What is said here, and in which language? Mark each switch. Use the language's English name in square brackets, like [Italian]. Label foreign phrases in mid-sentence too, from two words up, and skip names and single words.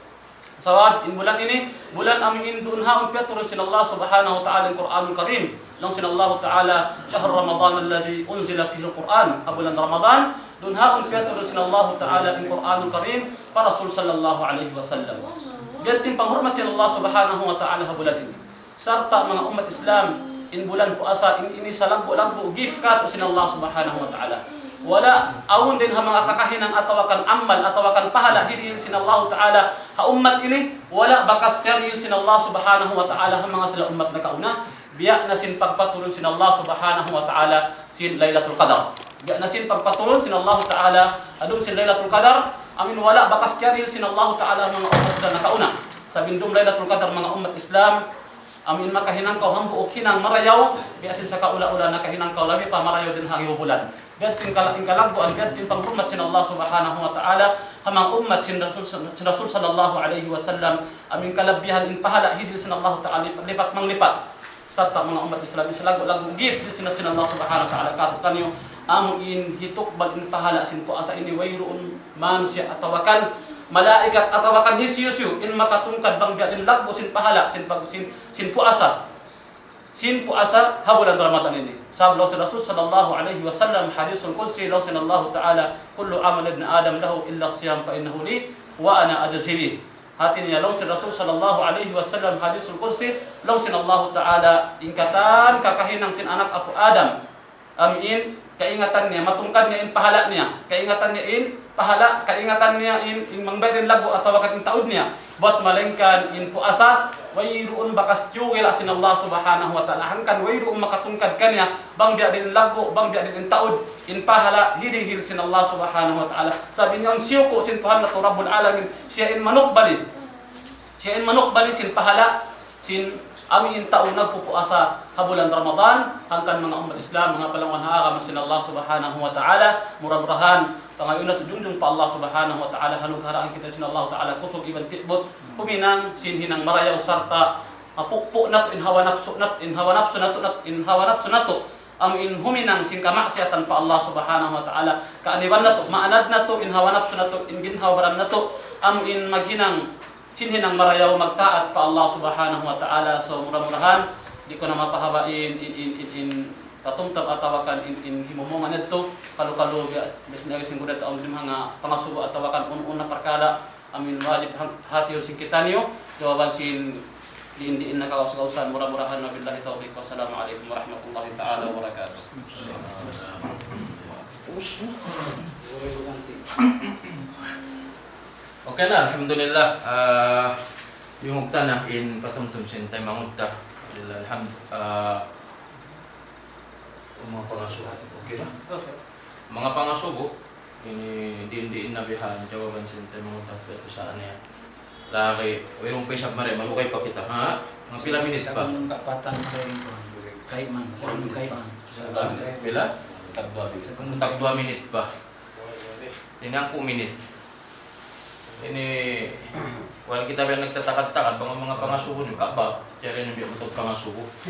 [Tausug] Sawad in bulan ini bulan amin doon haon piaturun sin [Arabic] الله سبحانه وتعالى القرآن الكريم. [Tausug] Lang sin [Arabic] الله تعالى شهر رمضان الذي أنزل فيه القرآن. [Tausug] Bulan Ramadan doon haon piaturun sin [Arabic] الله تعالى القرآن الكريم [Tausug] para [Arabic] رسول صلى الله عليه وسلم. [Tausug] Gantin panghormat sin [Arabic] الله سبحانه وتعالى [Tausug] bulan ini. Sarta mga umat Islam in bulan puasa ini sa lagbo gift ka to sin [Arabic] الله سبحانه وتعالى. [Tausug] Wala awon din ha mga kakahinang atawakan amal atawakan pahala hidin sin [Arabic] الله تعالى [Tausug] ha ummat ini wala bakas kari sin [Arabic] الله سبحانه وتعالى [Tausug] ha mga sila ummat na kauna biya na sin pagpatulon sin [Arabic] الله سبحانه وتعالى [Tausug] sin Lailatul Qadar. Biya na sin pagpatulon sin [Arabic] الله تعالى [Tausug] adum sin Lailatul Qadar amin wala bakas kari sin [Arabic] الله تعالى [Tausug] mga ummat na kauna. Sabindum Lailatul Qadar mga ummat Islam amin makahinang kau hambu hinang marayaw biasin sa kaula-ula nakahinang kau labi pa marayaw din hangyo bulan. Biatin kalagbuan biatin panghormat sin [Arabic] الله سبحانه وتعالى [Tausug] hamang ummat sin [Arabic] رسول صلى الله عليه وسلم [Tausug] amin kalabihan in pahala hidil sin [Arabic] الله تعالى [Tausug] lipat manglipat sarta mga umat Islam sa lagu gift din sin [Arabic] الله سبحانه وتعالى [Tausug] katutanyo amo in hitukbal in pahala sin puasa ini wayruun manusia atawakan malaikat atawakan hisyusyu in makatungkad bang biatin lagbo sin pahala sin puasa sin puasa ha bulan Ramadan ini. Sablaw si [Arabic] رسول صلى الله عليه وسلم حديث القدسي law صلى الله تعالى كل عمل ابن آدم له إلا الصيام فإنه لي وأنا أجزي. [Tausug] Hatin ya law si [Arabic] رسول صلى الله عليه وسلم حديث القدسي [Tausug] law [Arabic] صلى الله تعالى [Tausug] ingkatan kakahinang sin anak apu Adam. Amin kaingatan niya matungkad niya in pahala niya. Kaingatan niya in pahala, kaingatan niya in mangbayad lago atau wakat in taud niya. Buat malengkan in puasa wayruun bakas tiwil asin [Arabic] الله سبحانه وتعالى [Tausug] hangkan wayruun makatungkad kanya bang dia din lago bang dia din taud in pahala hidihil sin [Arabic] الله سبحانه وتعالى. [Tausug] Sabi niya siyo ko sin Tuhan na to [Arabic] رب العالمين [Tausug] siya in manukbalin Siya manok bali sin pahala sin amin taon nagpupuasa habulan Ramadan hangkan mga umat Islam mga palangon haagam sin [Arabic] الله سبحانه وتعالى [Tausug] murah-murahan pangayon na junjung pa [Arabic] الله سبحانه وتعالى [Tausug] halug haraan kita sin [Arabic] الله تعالى [Tausug] kusog iban tibot huminang sin hinang marayaw sarta apukpo nato in hawa nafsu nato am in huminang sin kamaksiatan pa [Arabic] الله سبحانه وتعالى [Tausug] kaaniban nato maanad nato in hawa nafsu nato in ginhawa baran nato am in maghinang sinhinang marayaw magtaat pa [Arabic] الله سبحانه وتعالى. [Tausug] So murah-murahan di ko na mapahabain in patumtab atawakan in himumongan nito kalu-kalu bis na sing gudat ang mga pangasubo atawakan una perkara amin wajib hati sing kita niyo jawaban sin diin na kawas-kawasan murah-murahan [Arabic] وبالله التوفيق والسلام عليكم ورحمة الله تعالى وبركاته. [Tausug] Okay na, alhamdulillah. Yung hugta na in patumtum sin tay mangudta. Alhamdulillah. Mga pangasubo. Okay na? Mga pangasubo, ini diin nabihan, jawaban sin tay mangudta pero saan niya. Laki, mayroong pesap mare, malukay pa kita, ha? Mga pila minutes pa? Sa kapatan kahit man, sa kahit man. Pila? Tag 2 Tag 2 minutes pa. Tinang 2 minutes. Ini wala kita ba nagtatakad-takad mga pangasubo ni kaba, kaya rin biya matog pangasubo.